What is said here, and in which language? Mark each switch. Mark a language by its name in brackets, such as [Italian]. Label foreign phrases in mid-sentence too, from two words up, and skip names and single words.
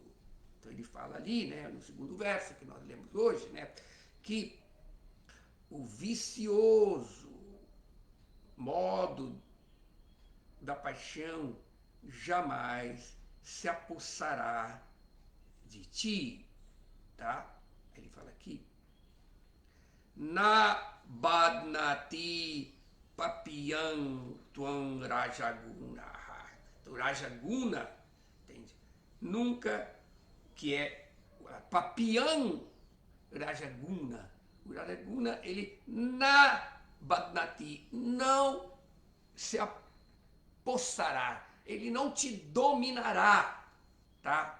[Portuguese] Então, ele fala ali, né, no segundo verso que nós lemos hoje, né, que o vicioso modo da paixão jamais se apossará de ti, tá? Ele fala aqui, [Sanskrit] na badnati papiyam tuam rajaguna. [Portuguese] Então, rajaguna, entende? Nunca, que é [Sanskrit] papiyam rajaguna. [Portuguese] O rajaguna, ele [Sanskrit] na badnati, [Portuguese] não se apossará, ele não te dominará, tá?